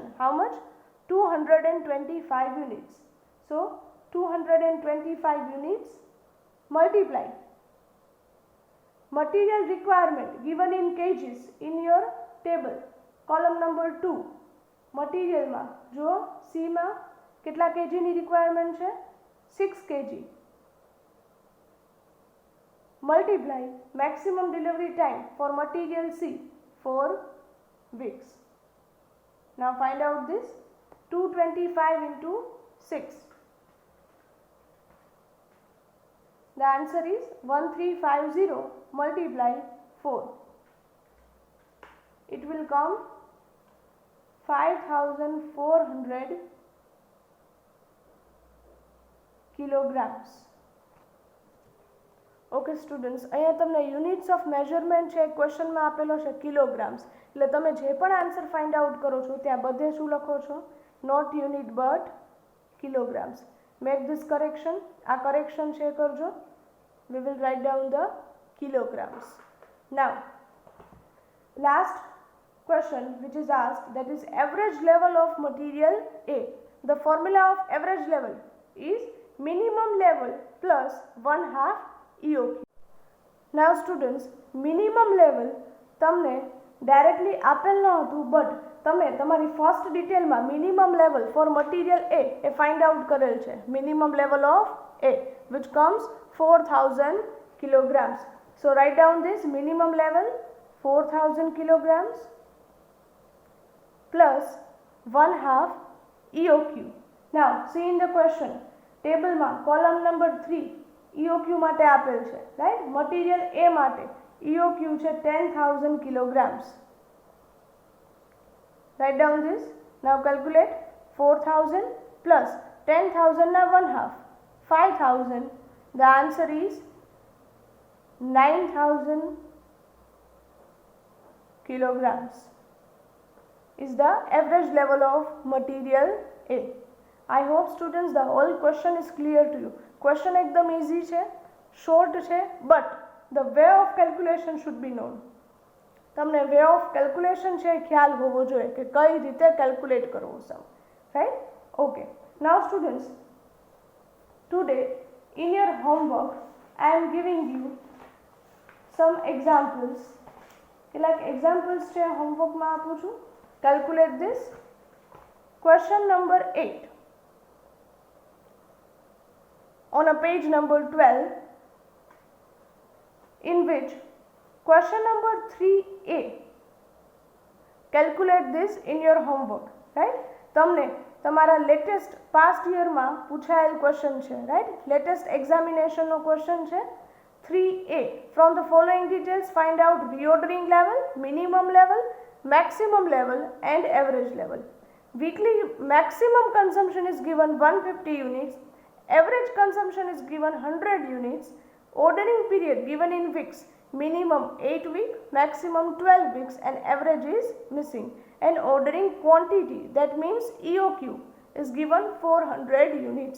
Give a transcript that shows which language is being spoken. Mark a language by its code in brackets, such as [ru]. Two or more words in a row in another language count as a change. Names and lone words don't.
[en] How much? 225 units. So 225 units multiply material requirement given in kgs in your table, column number 2. [gu] material માં જો C માં કેટલા kg ની requirement છે? [en] 6 kg. multiply maximum delivery time for material C, 4 weeks. Now find out this. 225 into 6. The answer is 1350 multiply 4. It will come 5400 kilograms. okay students, [gu] અહીંયા તમને [en] units of measurement [gu] છે ક્વેશ્ચનમાં આપેલો છે કિલોગ્રામ્સ, એટલે તમે જે પણ [en] answer find out [gu] કરો છો ત્યાં બધે શું લખો છો? [en] Not unit but kilograms. Make this correction, [gu] આ કરેક્શન છે કરજો. [en] We will write down the kilograms. Now last question which is asked, that is average level of material A. The formula of average level is minimum level plus 1/2 EOQ. Now students, minimum level [gu] તમને directly આપેલ ન હતું, but તમે તમારી ફર્સ્ટ ડિટેલમાં [en] minimum level for material A [gu] એ ફાઇન્ડ આઉટ કરેલ છે. [en] minimum level of A which comes 4000 kilograms. So write down this minimum level 4000 kilograms plus 1/2 EOQ. Now see in the question, table માં column number 3 EOQ [gu] માટે આપેલ છે, [en] right? [gu] material A માટે EOQ છે 10000 kilograms. [en] Write down this. Now calculate 4000 plus 10000 na 1/2 5000. The answer is 9000 kilograms is the average level of material A. I hope students the whole question is clear to you. Question ekdam easy છે, short છે, but the way of calculation should be known. [gu] તમને [en] way of calculation [gu] છે ખ્યાલ હોવો જોઈએ કે કઈ રીતે કેલ્ક્યુલેટ કરવું છે, રાઈટ? [en] okay, now students, today in your homework I am giving you some examples [gu] કેટલાક એક્ઝામ્પલ્સ છે હોમવર્કમાં આપું છું. [en] calculate this. question number 8 on a page number 12, in which question number 3a, calculate this in your homework, right? [gu] તમને તમારા [en] latest past [gu] યરમાં પૂછાયેલ ક્વેશ્ચન છે, રાઈટ? લેટેસ્ટ એક્ઝામિનેશનનો ક્વેશ્ચન છે 3a. [en] From the following details find out reordering level, minimum level, maximum level and average level. Weekly maximum consumption is given 150 units, average consumption is given 100 units, ordering period given in weeks, minimum 8 weeks, maximum 12 weeks and average is missing, and ordering quantity, that means EOQ, is given 400 units.